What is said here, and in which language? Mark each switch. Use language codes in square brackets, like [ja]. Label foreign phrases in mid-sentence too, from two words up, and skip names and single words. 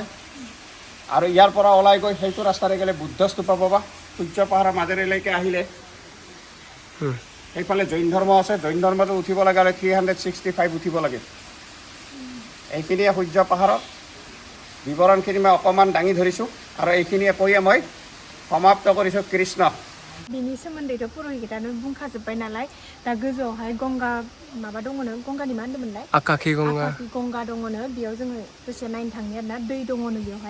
[as] আৰু ইয়াৰ পৰা ওলাই গৈ সেইটো ৰাস্তাৰে গ'লে বুদ্ধ স্তূপা পাবা। সূৰ্য পাহাৰৰ মাজেৰেলৈকে আহিলে সেইফালে জৈন ধৰ্ম আছে। জৈন ধৰ্মটো উঠিব লাগে আৰু 365 উঠিব লাগে। এইখিনিয়ে সূৰ্য পাহাৰৰ বিৱৰণখিনি মই অকণমান দাঙি ধৰিছোঁ আৰু এইখিনিয়ে কৈয়ে মই সমাপ্ত কৰিছোঁ कृष्ण। [brx] बिनि सोमोन्दैथ' पुरहितानो बुंखाजोब्बाय नालाय, दा गोजौआवहाय गंगा माबा दङनो, गंगानि मा होनदोंमोनलाय? आकाखी गंगा। आकाखी गंगा दङनो, बेयाव जोङो दसे नायनो थांनि आरोना, दै दङनो बेयावहाय।